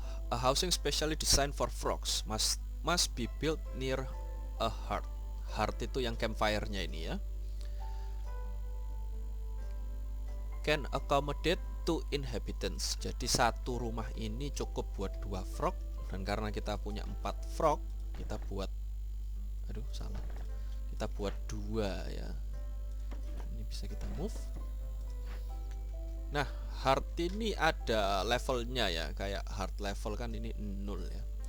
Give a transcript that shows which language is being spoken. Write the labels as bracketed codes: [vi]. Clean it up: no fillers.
[en] A housing specially designed for frogs must be built near a hearth. [id] Hearth itu yang campfire-nya ini ya. [en] Can accommodate 2 inhabitants. [id] Jadi satu rumah ini cukup buat 2 frog, dan karena kita punya 4 frog, kita buat kita buat 2 ya. Ini bisa kita move. Nah, heart ini ada levelnya ya, kayak heart level kan ini 0 ya.